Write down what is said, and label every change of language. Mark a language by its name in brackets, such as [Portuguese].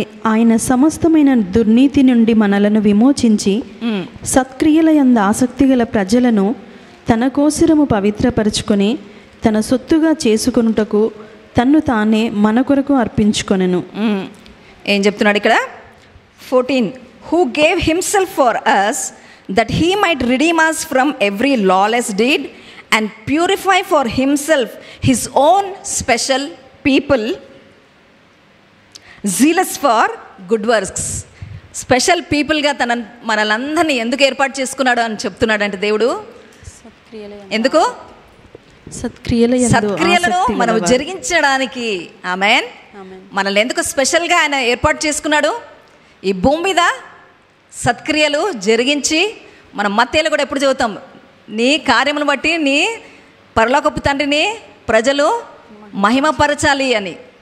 [Telugu] ఆయన సమస్తమైన దుర్నీతి నుండి మనలను విమోచించి సత్క్రియల యందు ఆసక్తి గల ప్రజలను తన కోసరము పవిత్రపరచుకొని తన సొత్తుగా చేసుకొనుటకు తన్ను తానే మన కొరకు అర్పించుకొనెను. ఏం చెప్తున్నాడు ఇక్కడ? 14. [English] Who gave himself for us that he might redeem us from every lawless deed and purify for himself his own special people, zealous for good works. [Telugu] Special పీపుల్గా మనలందరినీ ఎందుకు ఏర్పాటు చేసుకున్నాడు అని చెప్తున్నాడు అంటే దేవుడు, ఎందుకు? సత్క్రియలను మనం జరిగించడానికి. ఆమేన్. మనల్ని ఎందుకు స్పెషల్గా ఆయన ఏర్పాటు చేసుకున్నాడు? ఈ భూమి మీద సత్క్రియలు జరిగించి, మనం మత్తేలో కూడా ఎప్పుడు చదువుతాం, నీ కార్యములను బట్టి నీ పరలోకపు తండ్రిని ప్రజలు మహిమపరచాలి అని.